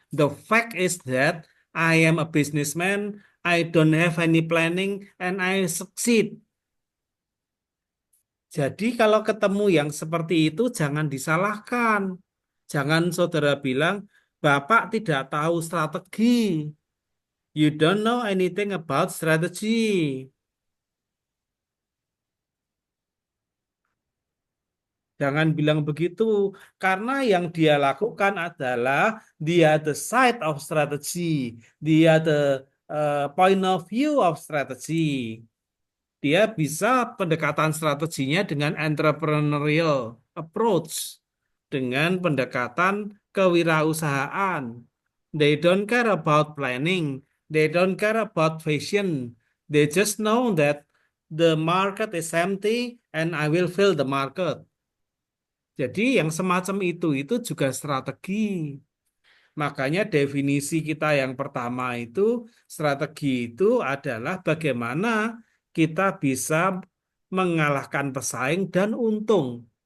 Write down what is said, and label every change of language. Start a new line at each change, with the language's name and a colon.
English: The fact is that I am a businessman, I don't have any planning, and I succeed.
Indonesian: Jadi kalau ketemu yang seperti itu jangan disalahkan. Jangan saudara bilang, Bapak tidak tahu strategi.
English: You don't know anything about strategy.
Indonesian: Jangan bilang begitu, karena yang dia lakukan adalah dia
English: the side of strategy,
Indonesian: dia
English: the point of view of strategy.
Indonesian: Dia bisa pendekatan strateginya dengan
English: entrepreneurial approach,
Indonesian: dengan pendekatan kewirausahaan.
English: They don't care about planning, they don't care about vision. They just know that the market is empty and I will fill the market.
Indonesian: Jadi yang semacam itu juga strategi. Makanya definisi kita yang pertama itu, strategi itu adalah bagaimana kita bisa mengalahkan pesaing dan untung.